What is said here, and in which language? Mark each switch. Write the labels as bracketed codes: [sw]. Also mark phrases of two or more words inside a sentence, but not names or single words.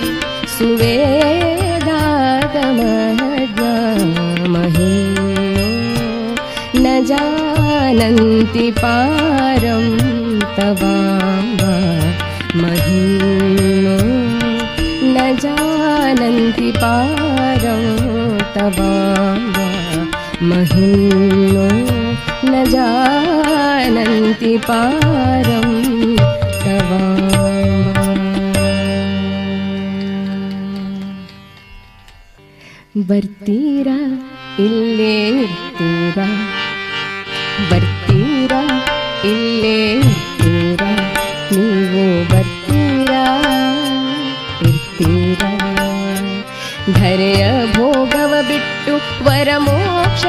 [sa] सुवेदागमज्ञामहिम्नो न जानन्ति पारं तवाम्बा महिम्नो न जानन्ति पारं तवाम्बा महिम्नो न जानन्ति पारं तवाम्बा। [kn] ಬರ್ತೀರಾ ಇಲ್ಲೇ ಇರ್ತೀರಾ ಬರ್ತೀರಾ ಇಲ್ಲೇ ಇರ್ತೀರಾ ನೀವು ಬರ್ತೀರಾ ಇರ್ತೀರಾ ಧರೆಯ ಭೋಗವ ಬಿಟ್ಟು ವರಮೋಕ್ಷ